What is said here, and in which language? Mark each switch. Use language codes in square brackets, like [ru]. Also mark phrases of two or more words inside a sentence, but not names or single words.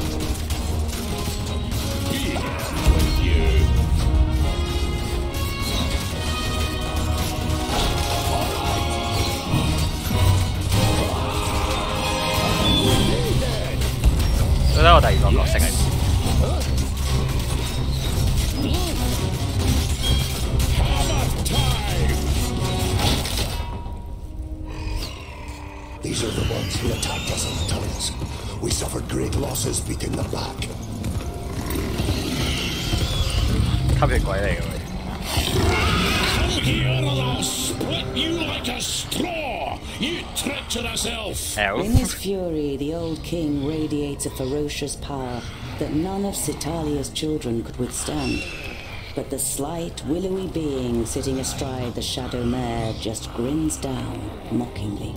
[en] Be off with you! Needed! [yue] 覺得我第二個角色係 [en] Hammer time! These are the ones who attacked us in the tunnels. We suffered great losses beating them back. [yue] 吸血鬼嚟嘅喎。 [en] Come here or I'll split you like a straw! You treacherous elf! In his fury, the old king radiates a ferocious power that none of Citalia's children could withstand. But the slight, willowy being sitting astride the shadow mare just grins down mockingly.